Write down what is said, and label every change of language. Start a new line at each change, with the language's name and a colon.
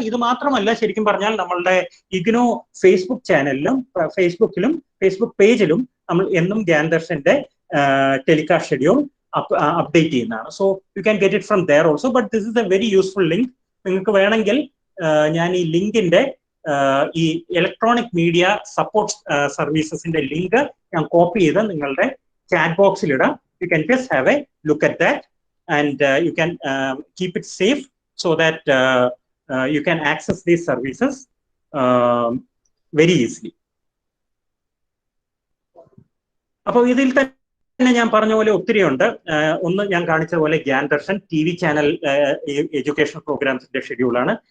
Malayalam: ഇത് മാത്രമല്ല, ശരിക്കും പറഞ്ഞാൽ നമ്മളുടെ ഇഗ്നോ ഫേസ്ബുക്ക് ചാനലിലും ഫേസ്ബുക്ക് പേജിലും നമ്മൾ എന്നും ഗ്യാൻ ദർശന്റെ ടെലികാസ്റ്റ് ഷെഡ്യൂൾ അപ്ഡേറ്റ് ചെയ്യുന്നതാണ്.
English: So you can get it from there also. But this is a very useful link.
Malayalam: നിങ്ങൾക്ക് വേണമെങ്കിൽ ഞാൻ ഈ ലിങ്കിന്റെ ഈ ഇലക്ട്രോണിക് മീഡിയ സപ്പോർട്ട് സർവീസസിന്റെ ലിങ്ക് ഞാൻ കോപ്പി ചെയ്ത് നിങ്ങളുടെ ചാറ്റ് ബോക്സിൽ ഇടാം.
English: You can just have a look at that and you can keep it safe so that you can access these services very easily.
Malayalam: അപ്പോൾ ഇതിൽ തന്നെ ഞാൻ പറഞ്ഞ പോലെ ഒത്തിരി ഉണ്ട്. ഒന്ന് ഞാൻ കാണിച്ച പോലെ Gyan Darshan TV channel educational പ്രോഗ്രാംസിന്റെ ഷെഡ്യൂളാണ്.